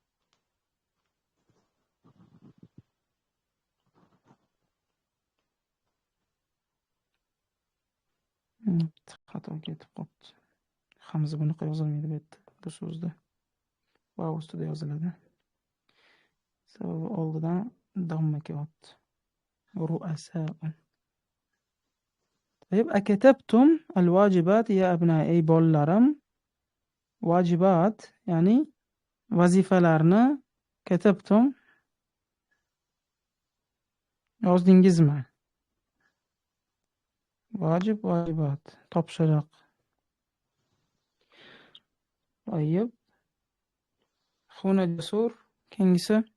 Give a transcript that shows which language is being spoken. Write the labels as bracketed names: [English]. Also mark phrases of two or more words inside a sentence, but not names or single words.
[Uzbek] Xato ketib qolibdi. Hamza bunaqa yozilmaydi bu yerda, bu so'zda. Vav ustida yoziladi. Sababi oldidan damma kelyapti. [Arabic] Ru'asa'un. طيب أكتبتم الواجبات يا أبنائي, [Uzbek] ey bolalarim. Vajibat, ya'ni vazifalarni katabtum yozdingizmi? Vajib, vajibat, topshiriq. Tayyib. Xuna Jasur, keyingisi.